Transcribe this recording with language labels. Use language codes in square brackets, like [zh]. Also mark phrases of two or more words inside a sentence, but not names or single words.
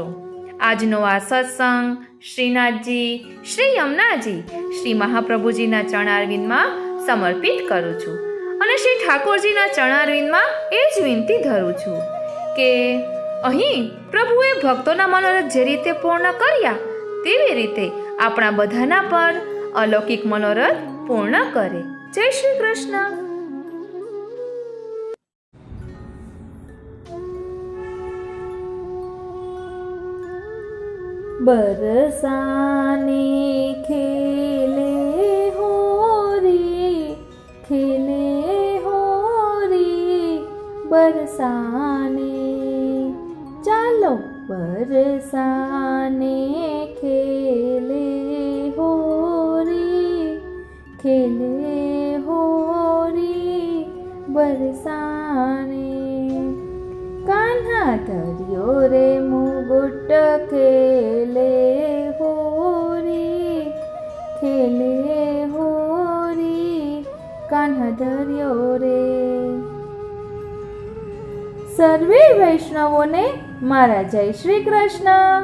[gu] આજનો આ સત્સંગ શ્રીનાથજી, શ્રી યમુનાજી, શ્રી મહાપ્રભુજીના ચરણારવિંદમાં સમર્પિત કરું છું અને શ્રી ઠાકોરજીના ચરણારવિંદમાં એ જ વિનંતી ધરું છું કે અહીં પ્રભુએ ભક્તોના મનોરથ જે રીતે પૂર્ણ કર્યા તેવી રીતે આપણા બધાના પર અલૌકિક મનોરથ પૂર્ણ કરે। જય શ્રી કૃષ્ણ। [hi] बरसाने खेले होरी बरसाने, चालो बरसाने खेले होरी बरसाने। [gu] કાન્હા ધર્યો રે મુગુટ ખેલે હોરી, ખેલે હોરી, કાન્હા ધર્યો રે. સર્વે વૈષ્ણવોને મારા જય શ્રી કૃષ્ણ.